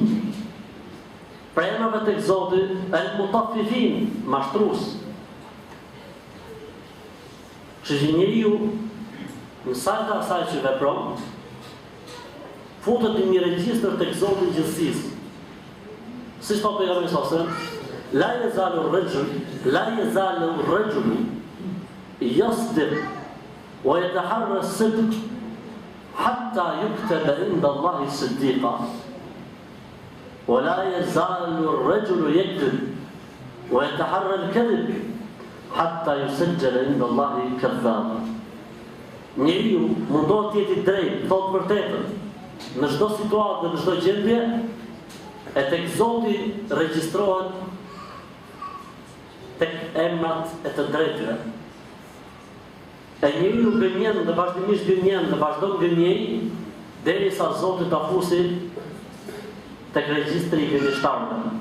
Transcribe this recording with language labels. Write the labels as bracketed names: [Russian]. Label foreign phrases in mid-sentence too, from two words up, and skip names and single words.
[Albanian] Prej emrave tek Zoti el-mutaffifin, mashtrues. Që njeriu në sajtë asaj që vepron, futet në një regjistër tek Zoti i gjithësisë. Siç thotë pejgamberi [Arabic] صلى الله عليه وسلم لا يزال الرجل يصدق ويتحرى الصدق حتى يكتب عند الله صديقا. ولا يزال الرجل يكذب ويتحرى الكذب حتى يسجل عند الله كذاب. [Albanian] Njeriu mundohet të jetë i drejtë, thotë vërtetën, në çdo situatë dhe në çdo gjendje, e tek Zoti regjistrohet tek emrat e të drejtëve. E njeriu gënjen dhe vazhdimisht gënjen dhe vazhdon gënjej derisa Zoti ta fusi tek regjistri i gënjeshtarëve.